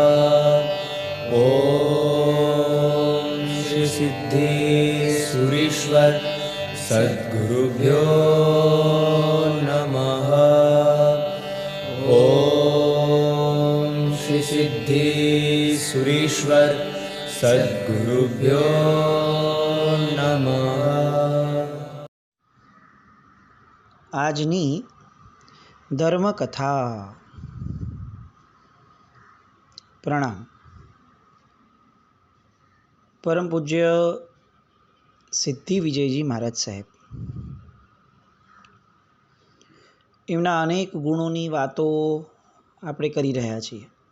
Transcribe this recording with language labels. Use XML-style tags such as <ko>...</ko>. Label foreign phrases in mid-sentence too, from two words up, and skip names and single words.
<sa>ओम श्री सिद्धेश्वरीश्वर सद्गुरुभ्यो नमः। ओम श्री सिद्धेश्वरीश्वर सद्गुरुभ्यो नमः।</sa> <gu>આજની ધર્મકથા. પ્રણામ. પરમ પૂજ્ય સિદ્ધિ વિજયજી મહારાજ સાહેબ, એમના અનેક ગુણોની વાતો આપણે કરી રહ્યા છીએ.</gu>